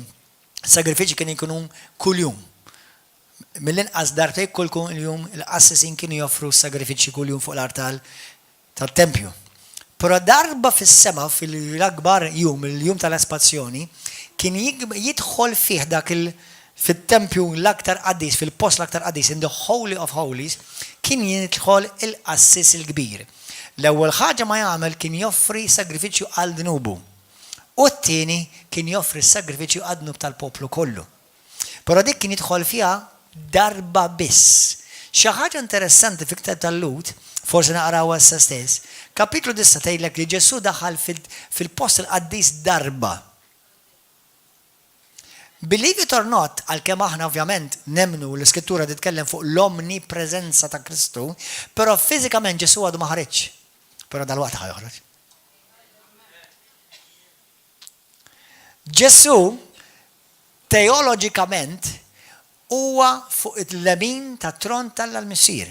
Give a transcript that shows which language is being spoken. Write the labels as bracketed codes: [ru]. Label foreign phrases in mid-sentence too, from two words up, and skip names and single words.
[mt] Sagrifiċċji kienu jkunu kuljum. Mill-inqas darbtej kull jum il-qassisin kienu joffru sagrifiċċji kull jum fuq l-artal tat-tempju. Però darba fis-sema fil-akbar jum, il-jum tal-espazzjoni, kien jidħol fih dak fit-tempju l-aktar qaddis, fil-post l-aktar qaddis, [en] in the Holy of Holies, [mt] kien jidħol il-qassis il-kbir. L-ewwel ħaġa ma jagħmel kien joffri sagrifiċċju għal dnubu. U t-tieni kien joffri sagrifiċċju għal dnub tal-poplu kollu. Però dik kien jidħol fiha darba biss. Xi ħaġa interessanti fil-Ktab tal-Lut, forsi naqrawha issa stess, kapitlu 9 tgħidlek li Ġesu daħal fil-post il-qaddis darba. [en] Believe it or not, [mt] għalkemm aħna ovvjament nemnu l-Iskrittura titkellem fuq l-omnipreżenza ta' Kristu, però fiżikament Ġesu għadu ma ħareġ. Però dal-waqt ħajoħroġ. Ġesu teologikament huwa fuq il-lemin ta' tron tal-Missir.